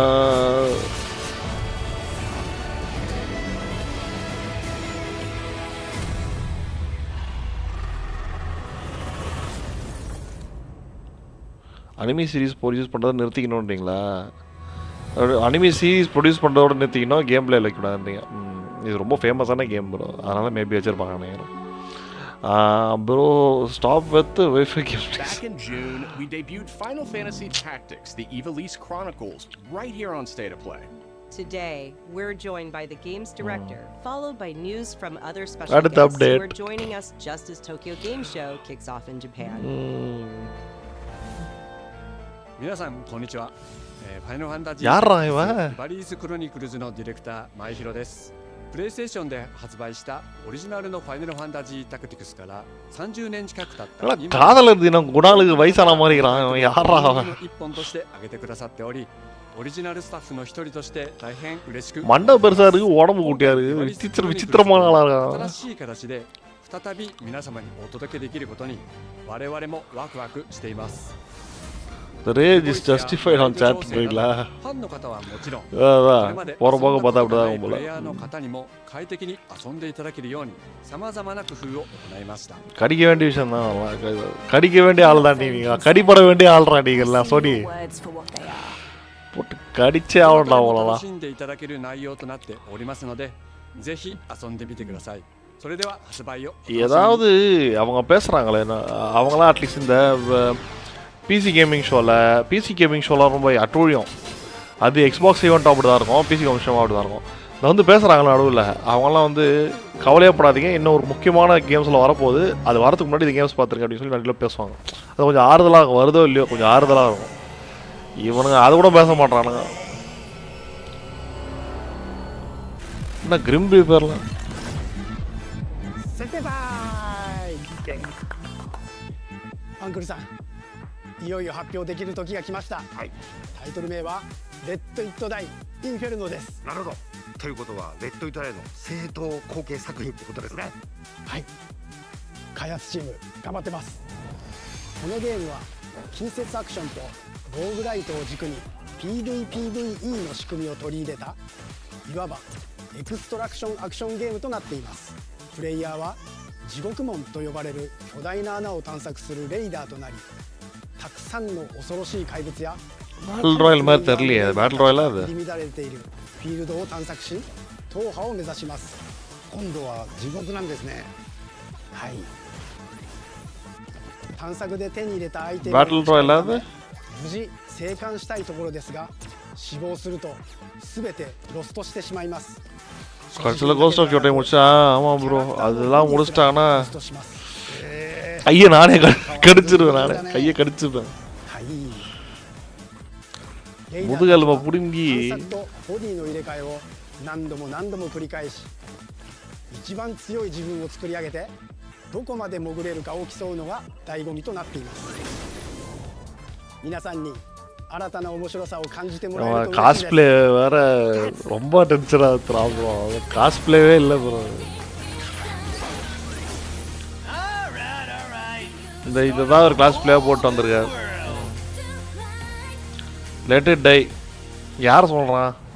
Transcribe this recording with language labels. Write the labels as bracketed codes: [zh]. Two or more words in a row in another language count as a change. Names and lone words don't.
[en] anime series produce [ta] பண்ணுறதை நிறுத்திக்கணுன்றீங்களா? [en] anime series produce [ta] பண்ணுறதோட நிறுத்திக்கணும், [en] game play [ta] வைக்கக்கூடாதுன்றீங்க. இது ரொம்ப ஃபேமஸான [en] game bro, [ta] அதனால் மேபி வச்சுருப்பாங்க நினைக்கிறேன். [en] Bro, stop with the Wi-Fi games. Back in June, we debuted Final Fantasy Tactics: The Ivalice Chronicles right here on State of Play. Today, we're joined by the game's director, followed by news from other special Added guests who update. are joining us just as Tokyo Game Show kicks off in Japan. [ja] 皆さんこんにちは。ファイナルファンタジやらいわーバリーズクロニクルズのディレクター前広です。プレイステーションで発売したオリジナルのファイナルファンタジータクティクスから30年近く経った今 [ta] காதலர் தினம் குணாலுக்கு வயசான மாதிரி இருக்கிறான் யாரா அவன் [ja] 一本として挙げてくださっており、オリジナルスタッフの一人として大変嬉しく、 [ta] மண்டை பெருசா இருக்கு உடம்பு குட்டியா இருக்கு விசித்திரமான ஆளா இருக்கான் [ja] 新しい形で再び皆様にお届けできることに我々もワクワクしています。 [en] The rage is justified on chat [ja] ファンの方はもちろん、 [ta] போற போக பார்த்தா அப்படிதான் போல [ja] プレイヤーの方にも快適に遊んでいただけるように様々な工夫を行いました。 [ta] கடிக்க வேண்டிய விஷயம் தான் கடிக்க வேண்டிய ஆள் தான் நீங்க கடிப்பட வேண்டிய ஆள்றா நீங்கலாம் சோனி போட்டு கடிச்சே ஆவண்டா அவங்களலாம் [ja] 楽しんでいただける内容となっておりますので、ぜひ遊んでみてください。それでは発売を [ta] ஏதாவது அவங்க பேசுறாங்களே அவங்களாம் அட்லீஸ்ட் இந்த [en] PC gaming show [ta] ரொம்ப அட்டூழியம். அது [en] Xbox event [ta] அப்படி தான் இருக்கும், [en] PC gaming show [ta] அப்படி தான் இருக்கும். அதை வந்து பேசுகிறாங்களா நடுவில் அவங்களாம் வந்து கவலையப்படாதீங்க, இன்னும் ஒரு முக்கியமான கேம்ஸில் வரப்போகுது, அது வரதுக்கு முன்னாடி இந்த கேம்ஸ் பார்த்துருக்கேன் அப்படின்னு சொல்லி நடுவில் பேசுவாங்க. அது கொஞ்சம் ஆறுதலாக வருதோ இல்லையோ கொஞ்சம் ஆறுதலாக இருக்கும். இவனுங்க அது கூட பேச மாட்டானுங்க. என்ன கிரிம் பேர்லாம் [ja] アンクルさん、いよいよ発表できる時が来ました。タイトル名はレッド・イット・ダイ・インフェルノです。なるほど。ということはレッド・イット・ダイの正当後継作品ってことですね。はい、開発チーム頑張ってます。このゲームは近接アクションとローグライトを軸に PVPVE の仕組みを取り入れたいわばエクストラクションアクションゲームとなっています。プレイヤーは地獄門と呼ばれる巨大な穴を探索するレイダーとなり、たくさんの恐ろしい怪物や [en] battle royale [ta] மாதிரி தெரியலையே [en] battle royale [ta] அது [ja] 入り乱れているフィールドを探索し踏破を目指します。今度は地獄なんですね。はい、探索で手に入れたアイテムバトルロイヤルだね。無事生還したいところですが、死亡すると全てロストしてしまいます。 [ta] கடைசியில் கோஸ்ட் ஆஃப் ஷோட்டை முடிச்சா ஆமாம் ப்ரோ அதெல்லாம் முடிச்சிட்டாங்கன்னா கையை நானே கடிச்சிருவேன், நானே கையை கடிச்சிருவேன், முதுகெலும்பை பிடுங்கி [ja] ボディの入れ替えを何度も何度も繰り返し、一番強い自分を作り上げてどこまで潜れるかを競うのが醍醐味となっています。皆さんに新たな面白さを感じてもらえると嬉しいです。 [ta] காஸ்ப்ளே வேற ரொம்ப டென்ஷனா இருக்குறான் ப்ரோ, காஸ்ப்ளேவே இல்ல ப்ரோ. இந்த இதுதான் ஒரு காஸ்ப்ளே போட்டு வந்திருக்காரு. லெட் இட் டை யார் சொல்றான்?